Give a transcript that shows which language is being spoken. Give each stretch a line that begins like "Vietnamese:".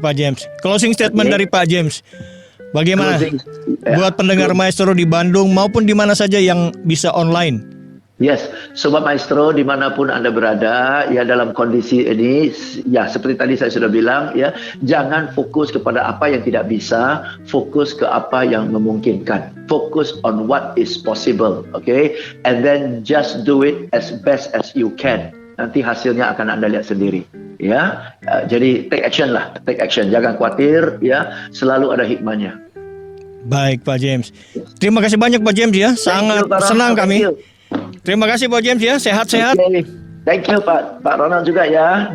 Indonesian: Pak James. Closing statement dari Pak James. Bagaimana buat pendengar Maestro di Bandung maupun di mana saja yang bisa online? Yes, Sobat Maestro dimanapun Anda berada ya, dalam kondisi ini ya seperti tadi saya sudah bilang ya, jangan fokus kepada apa yang tidak bisa, fokus ke apa yang memungkinkan.
English: Focus on what is possible, and then just do it as best as you can.
Indonesian: Nanti hasilnya akan Anda lihat sendiri. Ya, jadi
English: take action,
Indonesian: jangan khawatir ya, selalu ada hikmahnya. Baik Pak James, terima kasih banyak Pak James ya, sangat senang kami. Terima kasih Pak James ya, sehat-sehat.
English: Thank you
Indonesian: Pak Ronald juga ya.